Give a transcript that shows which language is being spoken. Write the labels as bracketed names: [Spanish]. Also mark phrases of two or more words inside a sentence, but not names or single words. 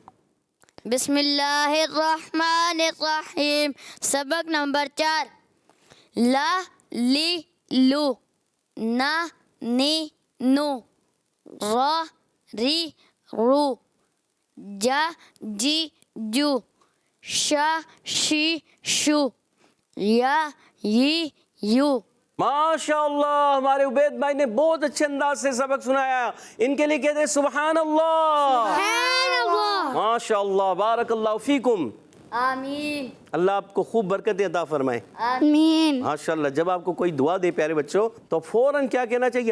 [Arabic] بسم اللہ الرحمن الرحیم. [Urdu] سبق نمبر 4. لا لی لو, نا نی نو, را ری رو, جا جی جو, شا شی شو, یا ی یو. [Arabic] ماشاء اللہ, [Urdu] ہمارے عبید بھائی نے بہت اچھے انداز سے سبق سنایا. ان کے لیے کہتے ہیں [Arabic] سبحان اللہ. ماشاء اللہ, بارک اللہ فیکم. [Urdu] آمین. اللہ آپ کو خوب برکتیں عطا فرمائے. آمین. [Arabic] ماشاء اللہ. [Urdu] جب آپ کو کوئی دعا دے پیارے بچوں تو فوراً کیا کہنا چاہیے؟